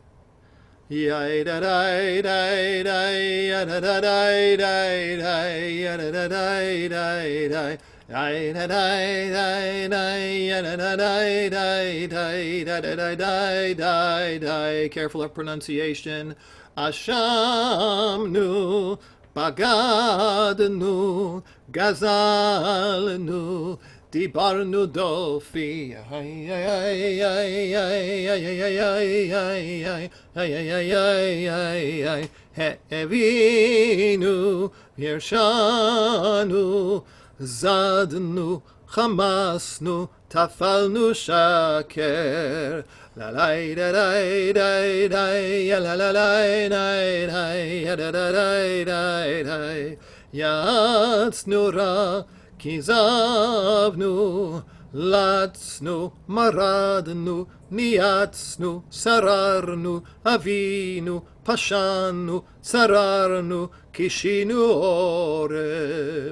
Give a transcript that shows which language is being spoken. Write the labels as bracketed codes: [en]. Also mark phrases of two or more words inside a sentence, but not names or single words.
[en] Careful of pronunciation. [he] אשמנו, בגדנו, גזלנו, דיברנו דופי. העוינו, הרשענו, זדנו, חמסנו, טפלנו שקר. La la da da da da la la la da da da da da יעצנו רע, כזבנו, לצנו, מרדנו, ניאצנו, סררנו, עווינו, פשענו, צררנו, קשינו עורף.